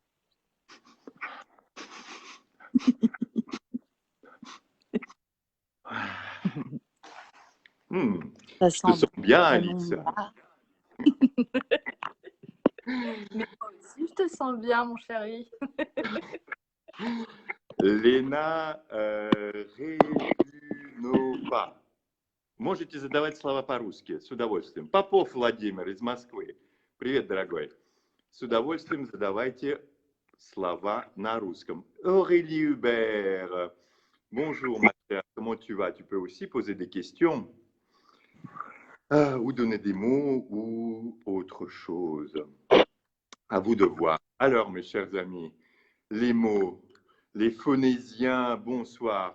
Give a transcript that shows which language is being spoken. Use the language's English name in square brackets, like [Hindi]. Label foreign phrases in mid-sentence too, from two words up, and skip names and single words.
[French] Ça Je te sens bien, Alice. Mais moi aussi, je te sens bien, mon chéri. [Russian] Лена Редюнова. Можете задавать слова по-русски, с удовольствием. Попов Владимир из Москвы. Привет, дорогой. С удовольствием задавайте слова на русском. [French] Aurélie Hubert. Bonjour, ma chère. Comment tu vas? Tu peux aussi poser des questions ou donner des mots ou autre chose. À vous de voir. Alors, mes chers amis, les mots, les phonésiens, bonsoir.